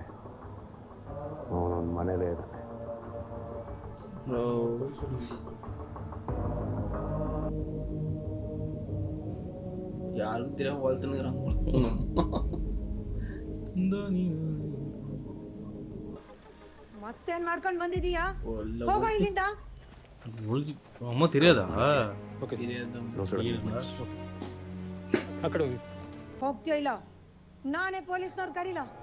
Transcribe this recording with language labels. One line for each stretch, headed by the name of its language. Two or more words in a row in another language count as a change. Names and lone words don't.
Kannada: ಅವನೊಂದು ಮನೇಲೇ ಇದ್ದಾನೆ.
Tamil: யாருக்கு தெரியாம வளர்த்துனுக்குறாங்க.
Kannada: ಮತ್ತೇನ್ ಮಾಡ್ಕೊಂಡು ಬಂದಿದೀಯಾ? ಹೋಗೋ ಇಲ್ಲಿಂದ.
Tamil: ಅಮ್ಮ தெரியாதா?
Kannada: ಆ ಕಡೆ ಹೋಗಿ. ಹೋಗ್ತೀಯೋ ಇಲ್ಲ? ನಾನೇ ಪೊಲೀಸ್ನವ್ರು ಕರೀಲ.